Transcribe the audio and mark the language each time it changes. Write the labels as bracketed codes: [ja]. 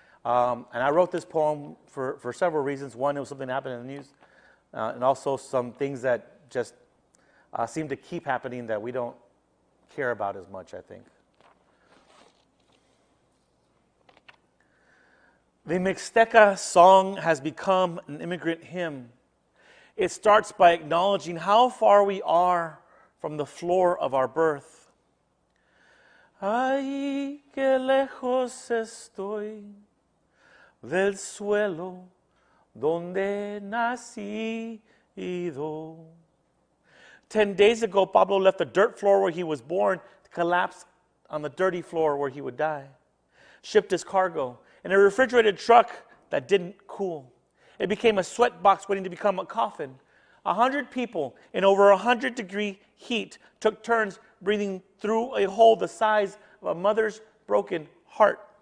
[en] And I wrote this poem for several reasons. One, it was something that happened in the news, and also some things that just seem to keep happening that we don't care about as much, I think. The Mixteca song has become an immigrant hymn. It starts by acknowledging how far we are from the floor of our birth. [es] Ay, que lejos estoy del suelo donde nacido. [en] 10 days ago, Pablo left the dirt floor where he was born to collapse on the dirty floor where he would die. Shipped his cargo in a refrigerated truck that didn't cool. It became a sweat box waiting to become a coffin. 100 people in over 100-degree heat took turns breathing through a hole the size of a mother's broken heart.